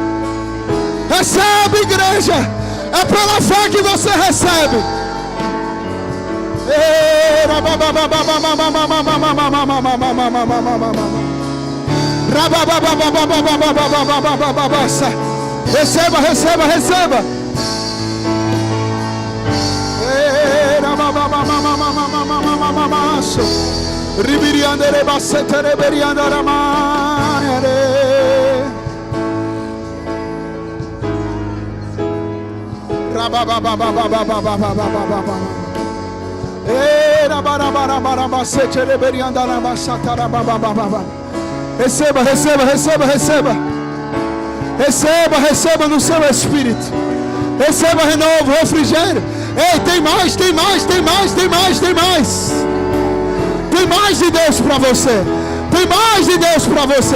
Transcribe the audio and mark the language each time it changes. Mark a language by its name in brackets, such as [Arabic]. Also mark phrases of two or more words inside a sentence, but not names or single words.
[Portuguese] É pela fé que você recebe. Receba. Ribiriandere bassetere beriandara mare. Rabababababababababababa. Era barabara bassetere beriandara bassatara babababa. Receba, receba, receba, receba. Receba, receba no seu espírito. Receba renovo, refrigério. Ei, tem mais, tem mais, tem mais, tem mais, tem mais. Tem mais de Deus para você. Tem mais de Deus para você.